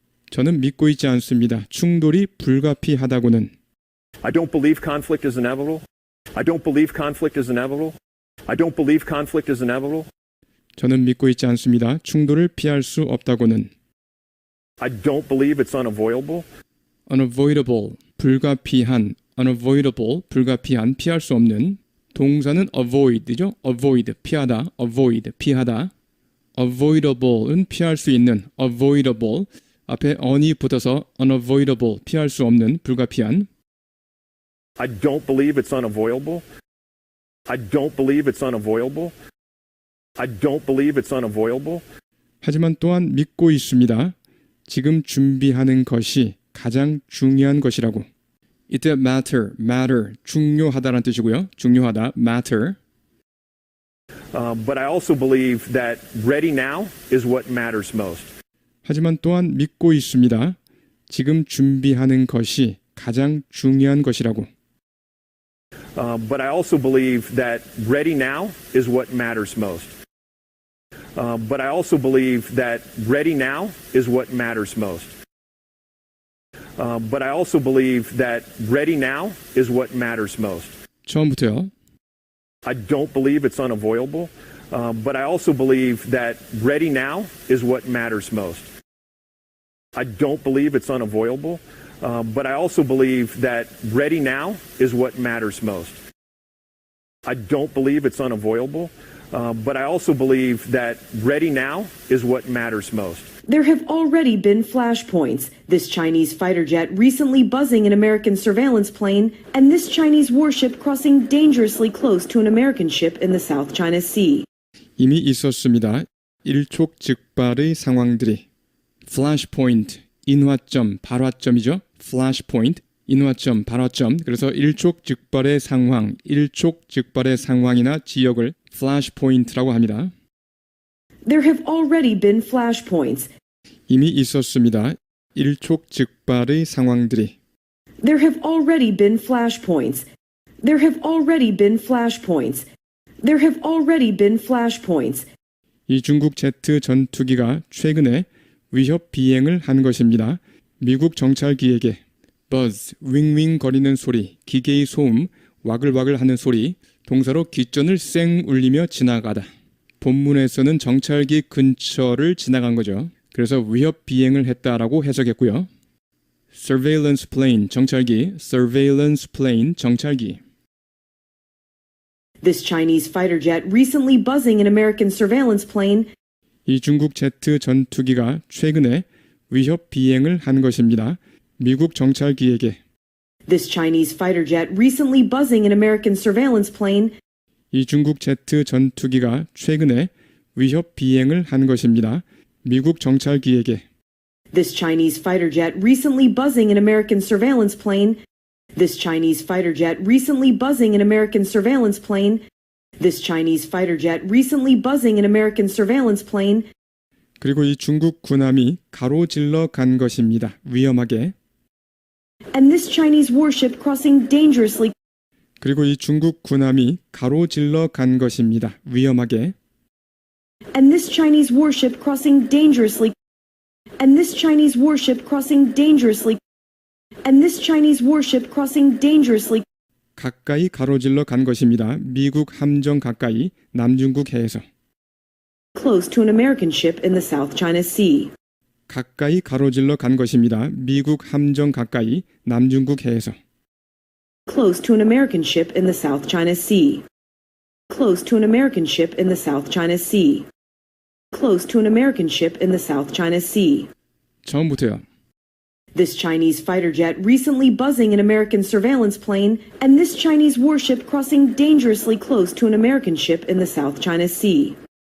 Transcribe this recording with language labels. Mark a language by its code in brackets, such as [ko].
[ko] 저는 믿고 있지 않습니다. 충돌이 불가피하다고는 [en] I don't believe conflict is inevitable. I don't believe conflict is inevitable. I don't believe conflict is inevitable. [ko] 저는 믿고 있지 않습니다. 충돌을 피할 수 없다고는 [en] I don't believe it's unavoidable. [ko] unavoidable, 불가피한, unavoidable, 불가피한, 피할 수 없는 동사는 avoid죠. avoid, 피하다, avoid, 피하다. avoidable은 피할 수 있는, avoidable, 앞에 on이 붙어서 unavoidable, 피할 수 없는, 불가피한. [en] I don't believe it's unavoidable. I don't believe it's unavoidable. I don't believe it's unavoidable. [ko] 하지만 또한 믿고 있습니다. 지금 준비하는 것이 가장 중요한 것이라고. [en] It matter, [ko] 중요하다라는 뜻이고요. 중요하다, matter. [en] But I also believe that ready now is what matters most. [ko] 하지만 또한 믿고 있습니다. 지금 준비하는 것이 가장 중요한 것이라고. [en] But I also believe that ready now is what matters most. But I also believe that ready now is what matters most. But I also believe that ready now is what matters most. [ko] 처음부터요. [en] I don't believe it's unavoidable. But I also believe that ready now is what matters most. I don't believe it's unavoidable. But I also believe that ready now is what matters most. I don't believe it's unavoidable. But I also believe that ready now is what matters most. There have already been flashpoints. This Chinese fighter jet recently buzzing an American surveillance plane, and this Chinese warship crossing dangerously close to an American ship in the South China Sea. [ko] 이미 있었습니다. 일촉즉발의 상황들이. flashpoint, 인화점, 발화점이죠. flashpoint, 인화점, 발화점. 그래서 일촉즉발의 상황, 일촉즉발의 상황이나 지역을 flashpoint라고 합니다. [en] There have already been flashpoints. [ko] 이미 있었습니다. 일촉즉발의 상황들이. [en] There have already been flashpoints. There have already been flashpoints. There have already been flashpoints. [ko] 이 중국 제트 전투기가 최근에 위협 비행을 한 것입니다. 미국 정찰기에게 buzz, 윙윙 거리는 소리, 기계의 소음, 와글와글 하는 소리, 동사로 귓전을 쌩 울리며 지나가다. 본문에서는 정찰기 근처를 지나간 거죠. 그래서 위협 비행을 했다라고 해석했고요. [en] surveillance plane, [ko] 정찰기, surveillance plane, 정찰기. [en] This Chinese fighter jet recently buzzing an American surveillance plane. [ko] 이 중국 제트 전투기가 최근에 위협 비행을 한 것입니다. 미국 정찰기에게 [en] This Chinese fighter jet recently buzzing an American surveillance plane. [ko] 이 중국 제트 전투기가 최근에 위협 비행을 한 것입니다. 미국 정찰기에게 [en] This Chinese fighter jet recently buzzing an American surveillance plane. This Chinese fighter jet recently buzzing an American surveillance plane. This Chinese fighter jet recently buzzing an American surveillance plane. [ko] 그리고 이 중국 군함이 가로질러 간 것입니다. 위험하게. [en] And this Chinese warship crossing dangerously. [ko] 그리고 이 중국 군함이 가로질러 간 것입니다. 위험하게. [en] And this Chinese warship crossing dangerously. And this Chinese warship crossing dangerously. And this Chinese warship crossing dangerously. [ko] 가까이 가로질러 간 것입니다. 미국 함정 가까이 남중국 해에서. [en] Close to an American ship in the South China Sea. [ko] 가까이 가로질러 간 것입니다. 미국 함정 가까이 남중국 해에서. [en] Close to an American ship in the South China Sea. Close to an American ship in the South China Sea. Close to an American ship in the South China Sea. [ko] 처음부터요. [en] This Chinese fighter jet recently buzzing an American surveillance plane, and this Chinese warship crossing dangerously close to an American ship in the South China Sea.